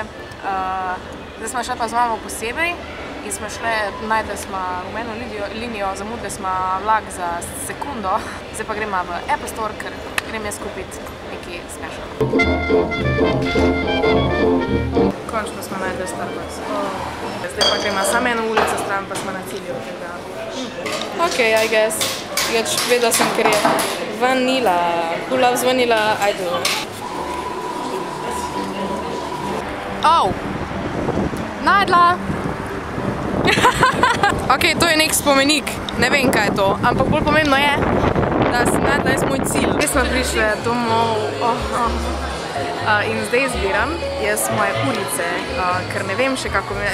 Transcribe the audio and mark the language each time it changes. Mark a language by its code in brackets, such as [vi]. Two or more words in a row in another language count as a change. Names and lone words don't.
[sl] Zdaj smo šle pa z mamo posebej in smo šle, najdle smo rumeno linijo, zamudle smo vlak za sekundo. Zdaj pa gremo v Apple Store, ker grem jaz kupiti nekaj smešno. Končno smo najdli Starbucks. Zdaj pa gremo samo eno ulico stran, pa smo na cilju. [en] Ok, I guess. [sl] Jač vedela sem, ker je vanila. [en] Who loves vanilla? I do. Oh! [sl] Najdla! Ok, to je nek spomenik. Ne vem, kaj je to. Ampak bolj pomembno je, da sem najdla jaz moj cilj. Zdaj smo prišli domov. In zdaj izbiram jaz moje urice, ker ne vem še kako imela.